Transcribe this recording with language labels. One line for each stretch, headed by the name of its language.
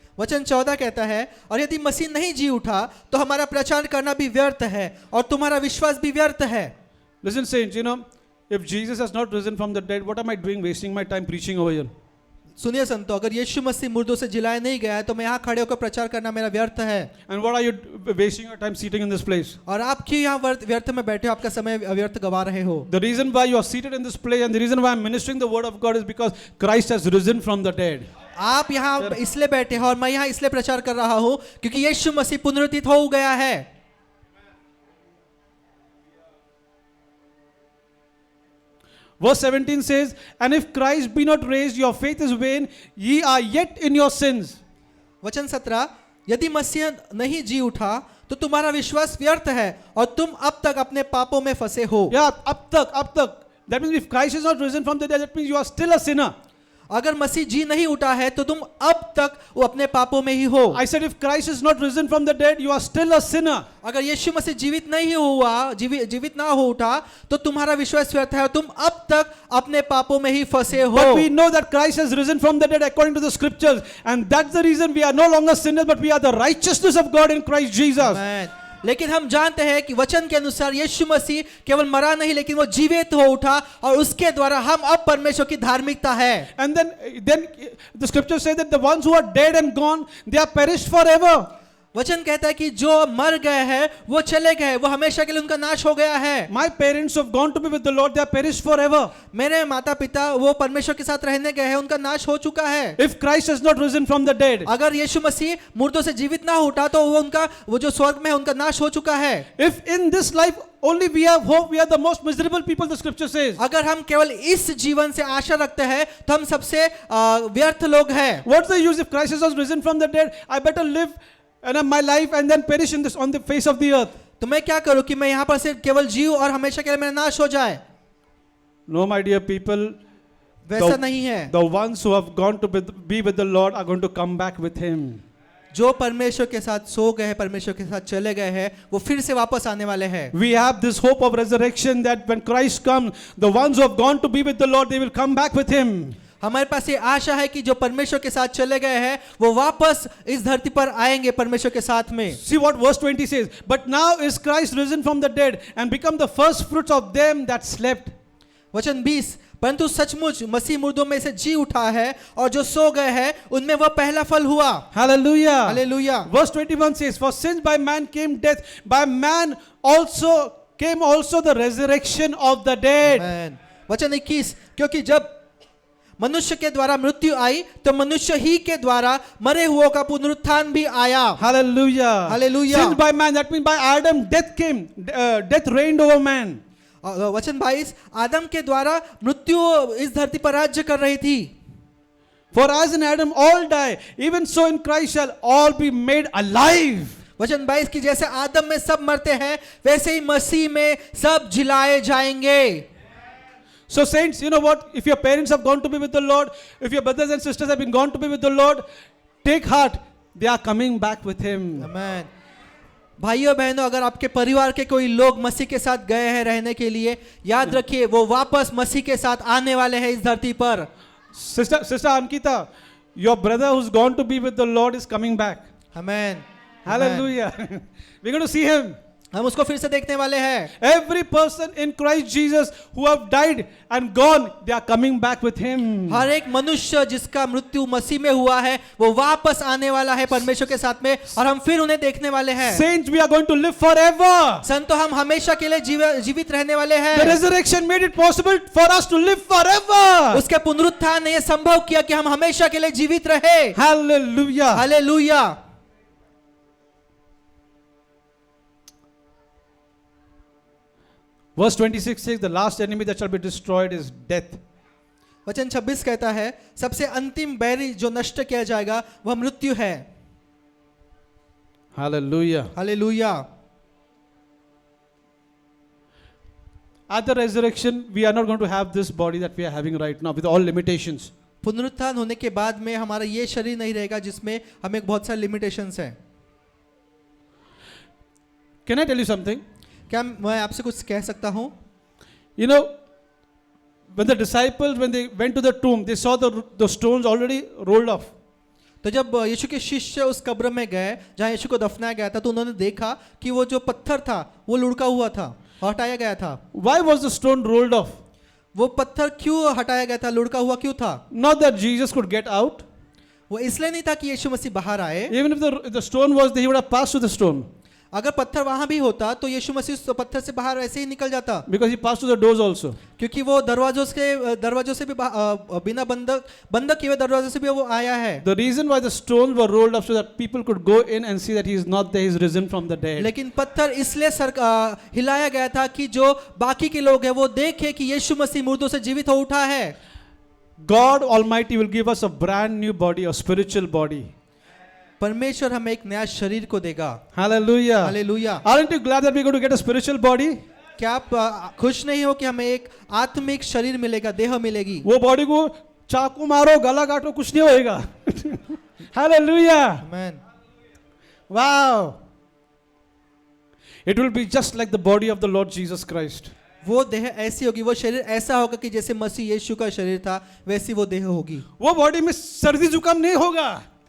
Hindi: वचन 14 कहता है, और यदि मसीह नहीं जी उठा तो हमारा प्रचार करना भी व्यर्थ है और तुम्हारा विश्वास भी व्यर्थ है।
English: Listen saints, if Jesus has not risen from the dead, what am I doing wasting my time preaching over here?
Hindi: सुनिए संतो, अगर यीशु मसीह मुर्दों से जिलाया नहीं गया है तो मैं यहाँ खड़े होकर प्रचार करना मेरा व्यर्थ है।
English: And what are you wasting your time sitting in this place?
Hindi: और आप क्यों यहाँ व्यर्थ में बैठे हो, आपका समय व्यर्थ गवा रहे हो?
English: The reason why you are seated in this place and the reason why I'm ministering the word of God is because Christ has risen from the dead.
Hindi: आप यहाँ इसलिए बैठे हो और मैं यहाँ इसलिए प्रचार कर रहा हूँ क्योंकि यीशु मसीह पुनरुत्थित हो गया है।
English: Verse 17 says, and if Christ be not raised, your faith is vain, ye are yet in your sins.
Hindi: वचन 17, यदि मसीह नहीं जी उठा तो तुम्हारा विश्वास व्यर्थ है और तुम अब तक अपने पापों में फंसे हो। Yeah, ab tak.
English: That means if Christ is not risen from the dead, that means you are still a sinner.
Hindi: अगर मसीह जी नहीं उठा है तो तुम अब तक वो अपने पापों में ही हो।
English: I said if Christ is not risen from the dead, you are still a sinner.
Hindi: अगर यीशु मसीह जीवित नहीं हुआ, जीवित ना हो उठा तो तुम्हारा विश्वास व्यर्थ है और तुम अब तक अपने पापों में ही फंसे हो।
English: But we know that Christ has risen from the dead according to the scriptures, and that's the reason we are no longer sinners, but we are the righteousness of God in Christ Jesus. Amen.
Hindi: लेकिन हम जानते हैं कि वचन के अनुसार यीशु मसीह केवल मरा नहीं लेकिन वो जीवित हो उठा और उसके द्वारा हम अब परमेश्वर की धार्मिकता है।
English: And then the scripture says that the ones who are dead and gone, they are perished forever.
Hindi: वचन कहता है कि जो मर गए हैं वो चले गए, वो हमेशा के लिए उनका नाश हो गया है।
English: My parents have gone to be with the Lord, they are perished forever.
Hindi: मेरे माता पिता वो परमेश्वर के साथ रहने गए हैं, उनका नाश हो चुका है।
English: If Christ has not risen from the dead,
Hindi: अगर यीशु मसीह मुर्दों से जीवित ना उठा तो वो जो स्वर्ग में है उनका नाश हो चुका है।
English: if in this life only we have hope, we are the most miserable people, the scripture says.
Hindi: अगर हम केवल इस जीवन से आशा रखते हैं तो हम सबसे व्यर्थ लोग हैं।
English: What's the use if Christ has risen from the dead? I better live my life and then perish in this on the face of the earth.
Hindi: तो मैं क्या करूं कि मैं यहाँ पर से केवल जीव और हमेशा के लिए मेरा नाश हो जाए?
English: No, my dear people,
Hindi: वैसा नहीं है।
English: the ones who have gone to be with the Lord are going to come back with Him.
Hindi: जो परमेश्वर के साथ सो गए हैं, परमेश्वर के साथ चले गए हैं, वो फिर से वापस आने वाले हैं।
English: We have this hope of resurrection that when Christ comes, the ones who have gone to be with the Lord, they will come back with Him.
Hindi: हमारे पास ये आशा है कि जो परमेश्वर के साथ चले गए हैं वो वापस इस धरती पर आएंगे परमेश्वर के साथ में।
English: See what verse 20 says. But now is Christ risen from the dead and become the first fruits of them that slept.
Hindi: वचन 20, परंतु सचमुच मसीह मुर्दों में से जी उठा है और जो सो गए हैं उनमें वह पहला फल हुआ।
English: Hallelujah.
Hindi: Hallelujah.
English: Verse 21 says, For since by man came death, by man also came also the resurrection of the dead.
Hindi: आमेन। वचन 21, क्योंकि जब मनुष्य के द्वारा मृत्यु आई तो मनुष्य ही के द्वारा मरे हुओं का पुनरुत्थान भी आया।
English: Hallelujah. Hallelujah. Since by man, that means by Adam, death came. Death reigned over man.
Hindi: वचन 22, आदम के द्वारा मृत्यु इस धरती पर राज्य कर रही थी।
English: For as in Adam all die, even so in Christ shall all be made alive.
Hindi: वचन 22 की जैसे आदम में सब मरते हैं वैसे ही मसीह में सब जिलाए जाएंगे।
English: So saints, you know what? If your parents have gone to be with the Lord, if your brothers and sisters have been gone to be with the Lord, take heart. They are coming back with Him.
Hindi: आमेन। भाइयों बहनों, अगर आपके परिवार के कोई लोग मसीह के साथ गए हैं रहने के लिए, याद रखिए वो वापस मसीह के साथ आने वाले हैं इस धरती पर।
English: Sister Ankita, your brother who's gone to be with the Lord is coming back.
Hindi: Amen.
English: Hallelujah. We're going to see Him.
Hindi: हम उसको फिर से देखने वाले हैं।
English: Every person in Christ Jesus who have died and gone, they are coming back with Him.
Hindi: हर एक मनुष्य जिसका मृत्यु मसीह में हुआ है वो वापस आने वाला है परमेश्वर के साथ में और हम फिर उन्हें देखने वाले हैं।
English: Saints, we are going to live forever.
Hindi: संतों, हम हमेशा के लिए जीवित रहने वाले हैं।
English: The resurrection made it possible for us to live forever.
Hindi: उसके पुनरुत्थान ने यह संभव किया कि हम हमेशा के लिए जीवित रहे।
English: Hallelujah.
Hindi: Hallelujah.
English: Verse 26 says, the last enemy that shall be destroyed is death.
Hindi: वचन 26 कहता है सबसे अंतिम बैरी जो नष्ट किया जाएगा वह मृत्यु है।
English: Hallelujah.
Hindi: Hallelujah.
English: At the resurrection, we are not going to have this body that we are having right now with all limitations.
Hindi: पुनरुत्थान होने के बाद में हमारा ये शरीर नहीं रहेगा जिसमें हमें बहुत सारे लिमिटेशंस हैं।
English: Can I tell you something?
Hindi: क्या मैं आपसे कुछ कह सकता हूँ?
English: You know, when the disciples, when they went to the tomb, they saw the stones already rolled off.
Hindi: तो जब यीशु के शिष्य उस कब्र में गए जहाँ यीशु को दफनाया गया था तो उन्होंने देखा कि वो जो पत्थर था वो लुढ़का हुआ था, हटाया गया था।
English: Why was the stone rolled off?
Hindi: वो पत्थर क्यों हटाया गया था, लुढ़का हुआ क्यों था?
English: Not that Jesus could get out.
Hindi: वो इसलिए नहीं था कि यीशु मसीह बाहर आए।
English: Even if the stone was there, he would have passed through the stone.
Hindi: अगर पत्थर वहां भी होता तो यीशु मसीह उस पत्थर से बाहर वैसे ही निकल जाता,
English: Because he passed through the doors also.
Hindi: क्योंकि वो दरवाजों से भी बिना बंद किए हुए दरवाजों से भी वो आया है।
English: The reason why the stones were rolled up so that people could go in and see that he is not there, he is risen from the dead.
Hindi: लेकिन पत्थर इसलिए हिलाया गया था कि जो बाकी के लोग हैं वो देखे कि यीशु मसीह मुर्दों से जीवित हो उठा है।
English: God Almighty will give us a brand new body, a spiritual body.
Hindi: परमेश्वर हमें एक नया शरीर को देगा।
English: Hallelujah.
Hindi: Hallelujah.
English: Aren't you glad that we're going to get a spiritual body?
Hindi: क्या आप खुश नहीं हो कि हमें एक आत्मिक शरीर मिलेगा, देह मिलेगी? वो बॉडी को चाकू मारो, गला काटो, कुछ नहीं होएगा.
English: Hallelujah.
Hindi: Amen.
English: Wow. It will be just like the body of the Lord Jesus Christ.
Hindi: वो देह ऐसी होगी, वो शरीर ऐसा होगा कि जैसे मसीह यीशु का शरीर था वैसी वो देह होगी। वो बॉडी में सर्दी जुकाम नहीं होगा.